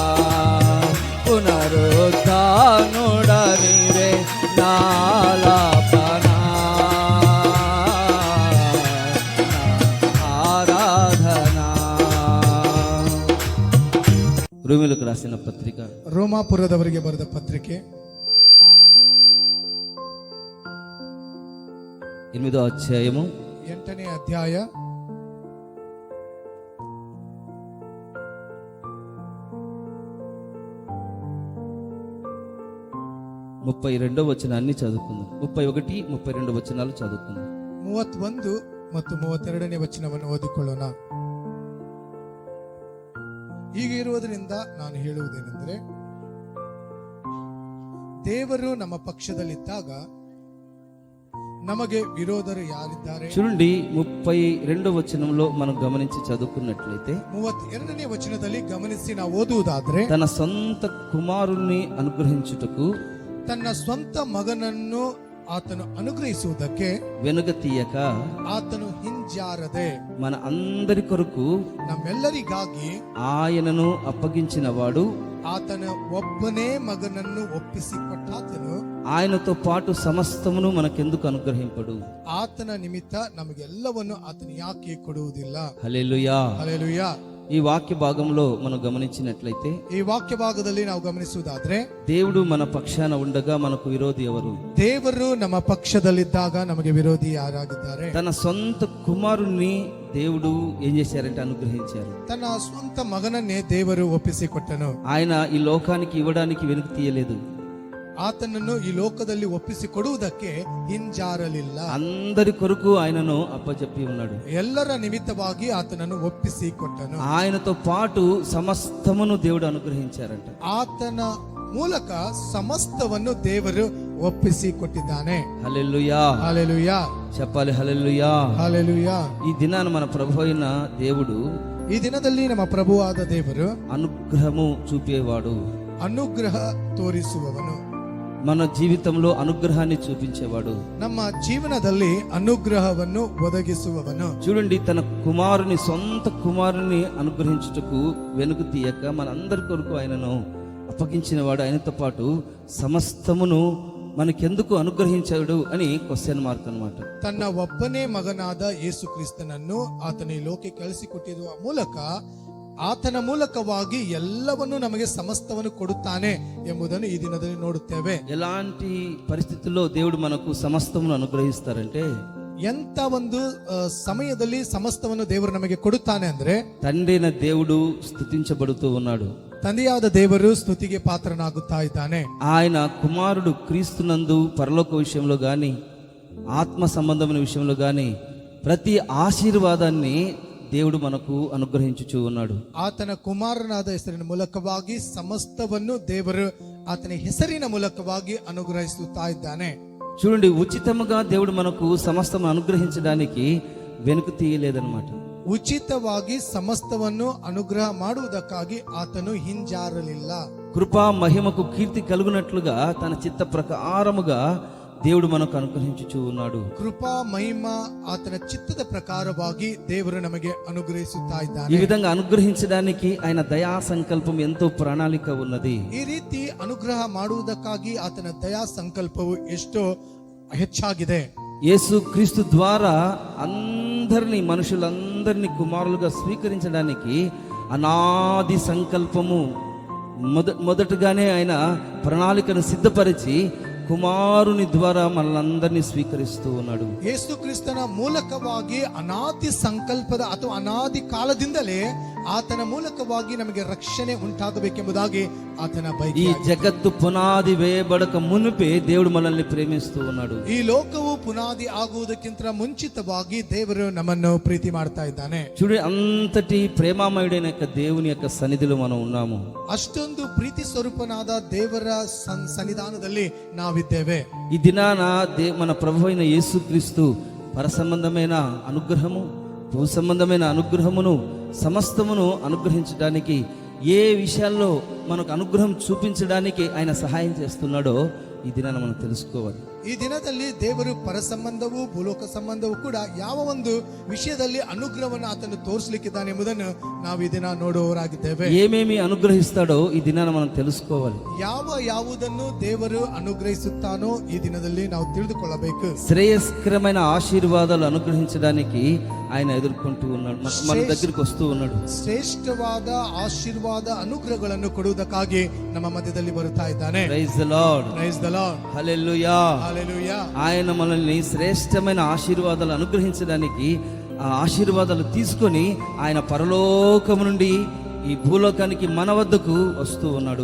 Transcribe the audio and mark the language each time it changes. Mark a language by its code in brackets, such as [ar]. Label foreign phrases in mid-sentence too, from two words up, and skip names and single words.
[te] పునరుద్ధానుడనివే నా ఆలాపన, నా ఆరాధన. రోమీయులకు రాసిన పత్రిక, [kn] ರೋಮಾಪುರದವರಿಗೆ ಬರೆದ ಪತ್ರಿಕೆ [te] 8వ అధ్యాయము [kn] 8ನೇ ಅಧ್ಯಾಯ [te] 32వ వచనాన్ని చదువుకుందాం. 31, 32 వచనాలు చదువుకుందాం. [kn] 31 ಮತ್ತು 32ನೇ ವಚನವನ್ನು ಓದಿಕೊಳ್ಳೋಣ. ಹೀಗಿರುವುದರಿಂದ ನಾನು ಹೇಳುವುದೇನೆಂದರೆ, ದೇವರು ನಮ್ಮ ಪಕ್ಷದಲ್ಲಿದ್ದಾಗ ನಮಗೆ ವಿರೋಧರು ಯಾರಿದ್ದಾರೆ. [te] చూడండి 32వ వచనంలో మనం గమనించి చదువుకున్నట్లయితే [kn] 32ನೇ ವಚನದಲ್ಲಿ ಗಮನಿಸಿ ನಾವು ಓದುವುದಾದ್ರೆ, [te] తన సొంత కుమారుణ్ణి అనుగ్రహించుటకు [kn] ತನ್ನ ಸ್ವಂತ ಮಗನನ್ನು ಆತನು ಅನುಗ್ರಹಿಸುವುದಕ್ಕೆ [te] వెనుక తీయక [kn] ಆತನು ಹಿಂಜಾರದೆ [te] మన అందరి కొరకు [kn] ನಮ್ಮೆಲ್ಲರಿಗಾಗಿ [te] ఆయనను అప్పగించిన వాడు, [kn] ಆತನ ಒಬ್ಬನೇ ಮಗನನ್ನು ಒಪ್ಪಿಸಿಕೊಟ್ಟಾತನು [te] ఆయనతో పాటు సమస్తమును మనకెందుకు అనుగ్రహింపడు? [kn] ಆತನ ನಿಮಿತ್ತ ನಮಗೆಲ್ಲವನ್ನು ಆತನು ಯಾಕೆ ಕೊಡುವುದಿಲ್ಲ? [te] హల్లెలూయా. [kn] ಹಲ್ಲೆಲೂಯಾ. [te] ఈ వాక్య భాగంలో మనం గమనించినట్లయితే, [kn] ಈ ವಾಕ್ಯ ಭಾಗದಲ್ಲಿ ನಾವು ಗಮನಿಸುವುದಾದ್ರೆ, [te] దేవుడు మన పక్షాన ఉండగా మనకు విరోధి ఎవరు? [kn] ದೇವರು ನಮ್ಮ ಪಕ್ಷದಲ್ಲಿದ್ದಾಗ ನಮಗೆ ವಿರೋಧಿ ಯಾರಾಗಿದ್ದಾರೆ? [te] తన సొంత కుమారుణ్ణి దేవుడు ఏం చేశారంటే అనుగ్రహించారు. [kn] ತನ್ನ ಸ್ವಂತ ಮಗನನ್ನೇ ದೇವರು ಒಪ್ಪಿಸಿಕೊಟ್ಟನು. [te] ఆయన ఈ లోకానికి ఇవ్వడానికి వెనుక తీయలేదు. [kn] ಆತನನ್ನು ಈ ಲೋಕದಲ್ಲಿ ಒಪ್ಪಿಸಿಕೊಡುವುದಕ್ಕೆ ಹಿಂಜಾರಲಿಲ್ಲ. [te] అందరి కొరకు ఆయనను అప్పచెప్పి ఉన్నాడు. [kn] ಎಲ್ಲರ ನಿಮಿತ್ತವಾಗಿ ಆತನನ್ನು ಒಪ್ಪಿಸಿಕೊಟ್ಟನು. [te] ఆయనతో పాటు సమస్తమును దేవుడు అనుగ్రహించారంట. [kn] ಆತನ ಮೂಲಕ ಸಮಸ್ತವನ್ನು ದೇವರು ಒಪ್ಪಿಸಿಕೊಟ್ಟಿದ್ದಾನೆ. [te] హల్లెలూయా. హల్లెలూయా. చెప్పాలి హల్లెలూయా. హల్లెలూయా. ఈ దినాన మన ప్రభు అయిన దేవుడు, [kn] ಈ ದಿನದಲ್ಲಿ ನಮ್ಮ ಪ್ರಭುವಾದ ದೇವರು [te] అనుగ్రహము చూపేవాడు, [kn] ಅನುಗ್ರಹ ತೋರಿಸುವವನು, [te] మన జీవితంలో అనుగ్రహాన్ని చూపించేవాడు. [kn] ನಮ್ಮ ಜೀವನದಲ್ಲಿ ಅನುಗ್ರಹವನ್ನು ಒದಗಿಸುವವನು. [te] చూడండి, తన కుమారుని సొంత కుమారుని అనుగ్రహించుటకు వెనుక తీయక మన అందరి కొరకు ఆయనను అప్పగించిన వాడు, ఆయనతో పాటు సమస్తమును మనకెందుకు అనుగ్రహించాడు అని [en] question mark [te] అన్నమాట. [kn] ತನ್ನ ಒಬ್ಬನೇ ಮಗನಾದ ಯೇಸು ಕ್ರಿಸ್ತನನ್ನು ಆತನ ಈ ಲೋಕಕ್ಕೆ ಕಳಿಸಿಕೊಟ್ಟಿರುವ ಮೂಲಕ ಆತನ ಮೂಲಕವಾಗಿ ಎಲ್ಲವನ್ನು ನಮಗೆ ಸಮಸ್ತವನ್ನು ಕೊಡುತ್ತಾನೆ ಎಂಬುದನ್ನು ಈ ದಿನದಲ್ಲಿ ನೋಡುತ್ತೇವೆ. [te] ఎలాంటి పరిస్థితుల్లో దేవుడు మనకు సమస్తమును అనుగ్రహిస్తారంటే, [kn] ಎಂತ ಒಂದು ಸಮಯದಲ್ಲಿ ಸಮಸ್ತವನ್ನು ದೇವರು ನಮಗೆ ಕೊಡುತ್ತಾನೆ ಅಂದ್ರೆ, [te] తండ్రైన దేవుడు స్తుతించబడుతూ ఉన్నాడు. [kn] ತಂದೆಯಾದ ದೇವರು ಸ್ತುತಿಗೆ ಪಾತ್ರನಾಗುತ್ತಾ ಇದ್ದಾನೆ. [te] ఆయన కుమారుడు క్రీస్తునందు పరలోక విషయంలో గాని ఆత్మ సంబంధమైన విషయంలో గాని ప్రతి ఆశీర్వాదాన్ని దేవుడు మనకు అనుగ్రహించుచూ ఉన్నాడు. [kn] ಆತನ ಕುಮಾರನಾದ ಹೆಸರಿನ ಮೂಲಕವಾಗಿ ಸಮಸ್ತವನ್ನು ದೇವರು ಆತನ ಹೆಸರಿನ ಮೂಲಕವಾಗಿ ಅನುಗ್ರಹಿಸುತ್ತಾ ಇದ್ದಾನೆ. [te] చూడండి, ఉచితముగా దేవుడు మనకు సమస్తం అనుగ్రహించడానికి వెనుక తీయలేదన్నమాట. [kn] ಉಚಿತವಾಗಿ ಸಮಸ್ತವನ್ನು ಅನುಗ್ರಹ ಮಾಡುವುದಕ್ಕಾಗಿ ಆತನು ಹಿಂಜಾರಲಿಲ್ಲ. [te] కృపా మహిమకు కీర్తి కలుగునట్లుగా తన చిత్త ప్రకారముగా దేవుడు మనకు అనుగ్రహించుచూ ఉన్నాడు. [kn] ಕೃಪಾ ಮಹಿಮ ಆತನ ಚಿತ್ತದ ಪ್ರಕಾರವಾಗಿ ದೇವರು ನಮಗೆ ಅನುಗ್ರಹಿಸುತ್ತಾ ಇದ್ದಾನೆ. [te] ఈ విధంగా అనుగ్రహించడానికి ఆయన దయా సంకల్పం ఎంతో ప్రణాళిక ఉన్నది. [kn] ಈ ರೀತಿ ಅನುಗ್ರಹ ಮಾಡುವುದಕ್ಕಾಗಿ ಆತನ ದಯಾ ಸಂಕಲ್ಪವು ಎಷ್ಟೋ ಹೆಚ್ಚಾಗಿದೆ. [te] యేసు క్రీస్తు ద్వారా అందరినీ, మనుషులందరినీ కుమారులుగా స్వీకరించడానికి అనాది సంకల్పము మొదటగానే ఆయన ప్రణాళికను సిద్ధపరిచి కుమారుని ద్వారా మనల్ని స్వీకరిస్తూ ఉన్నాడు. [kn] ಯೇಸು ಕ್ರಿಸ್ತನ ಮೂಲಕವಾಗಿ ಅನಾದಿ ಸಂಕಲ್ಪದ ಅಥವಾ ಅನಾದಿ ಕಾಲದಿಂದಲೇ ಆತನ ಮೂಲಕವಾಗಿ ನಮಗೆ ರಕ್ಷಣೆ ಉಂಟಾಗಬೇಕೆಂಬುದಾಗಿ ಆತನ [te] ఈ [kn] ಬಯಕೆ. [te] జగత్తు పునాది వేయబడక మునిపే దేవుడు మనల్ని ప్రేమిస్తూ ఉన్నాడు. [kn] ಈ ಲೋಕವು ಪುನಾದಿ ಆಗುವುದಕ್ಕಿಂತ ಮುಂಚಿತವಾಗಿ ದೇವರು ನಮ್ಮನ್ನು ಪ್ರೀತಿ ಮಾಡ್ತಾ ಇದ್ದಾನೆ. [te] చూడు, అంతటి ప్రేమామయుడైన యొక్క దేవుని యొక్క సన్నిధిలో మనం ఉన్నాము. [kn] ಅಷ್ಟೊಂದು ಪ್ರೀತಿ ಸ್ವರೂಪನಾದ ದೇವರ ಸನ್ನಿಧಾನದಲ್ಲಿ ನಾವಿದ್ದೇವೆ. [te] ఈ దినాన మన ప్రభు అయిన యేసుక్రీస్తు పర సంబంధమైన అనుగ్రహము, భూ సంబంధమైన అనుగ్రహమును సమస్తమును అనుగ్రహించడానికి, ఏ విషయాల్లో మనకు అనుగ్రహం చూపించడానికి ఆయన సహాయం చేస్తున్నాడో ఈ దినాన మనం తెలుసుకోవాలి. [kn] ಈ ದಿನದಲ್ಲಿ ದೇವರು ಪರ ಸಂಬಂಧವು ಭೂಲೋಕ ಸಂಬಂಧವು ಕೂಡ ಯಾವ ಒಂದು ವಿಷಯದಲ್ಲಿ ಅನುಗ್ರಹವನ್ನು ಆತನು ತೋರಿಸಲಿಕ್ಕಿದ್ದಾನೆ ಎಂಬುದನ್ನು ನಾವು ಈ ದಿನ ನೋಡುವವರಾಗಿದ್ದೇವೆ. [te] ఏమేమి అనుగ్రహిస్తాడో ఈ దినాన మనం తెలుసుకోవాలి. [kn] ಯಾವುದನ್ನು ದೇವರು ಅನುಗ್ರಹಿಸುತ್ತಾನೋ ಈ ದಿನದಲ್ಲಿ ನಾವು ತಿಳಿದುಕೊಳ್ಳಬೇಕು. [te] శ్రేయస్కరమైన ఆశీర్వాదాలు అనుగ్రహించడానికి ఆయన ఎదుర్కొంటూ ఉన్నాడు, మన దగ్గరికి వస్తూ ఉన్నాడు. [kn] ಶ್ರೇಷ್ಠವಾದ ಆಶೀರ್ವಾದ ಅನುಗ್ರಹಗಳನ್ನು ಕೊಡುವುದಕ್ಕಾಗಿ ನಮ್ಮ ಮಧ್ಯದಲ್ಲಿ ಬರುತ್ತಾ ಇದ್ದಾನೆ. [en] Praise the Lord, Praise the Lord. [te] హల్లెలూయా. [en] Hallelujah. [te] ఆయన మనల్ని శ్రేష్టమైన ఆశీర్వాదాలు అనుగ్రహించడానికి, ఆ ఆశీర్వాదాలు తీసుకొని ఆయన పరలోకము నుండి ఈ భూలోకానికి మన వద్దకు వస్తూ ఉన్నాడు.